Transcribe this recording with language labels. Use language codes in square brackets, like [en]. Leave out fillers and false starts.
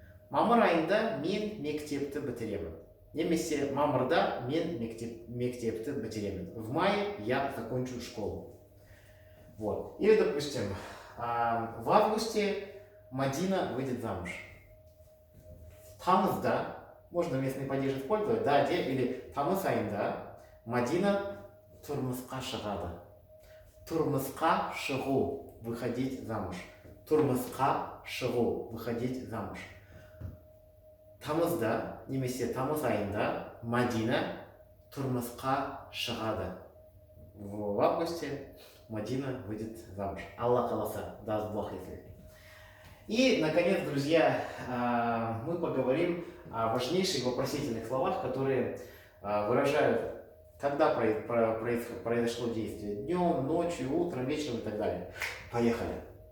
[kk] Мамыр айында мен мектепті бітіремін. Немесе мамырда мен мектепті бітіремін. [ru] В мае я закончу школу. Вот. Или, допустим, в августе Мадина выйдет замуж. Тамызда, можно местный падеж использовать, да, или [kk] тамыз айында Мадина тұрмысқа шығады. Тұрмысқа шығу, [ru] выходить замуж. [kk] Тұрмысқа шығу, выходить замуж. Тамызда, немесе тамыз айында Мадина тұрмысқа шығады. [ru] В августе Мадина выйдет замуж. [kk] Аллах қаласа, [ru] даст Бог, если. И, наконец, друзья, мы поговорим о важнейших вопросительных словах, которые выражают, когда произошло действие. Днем, ночью, утром, вечером и так далее. Поехали.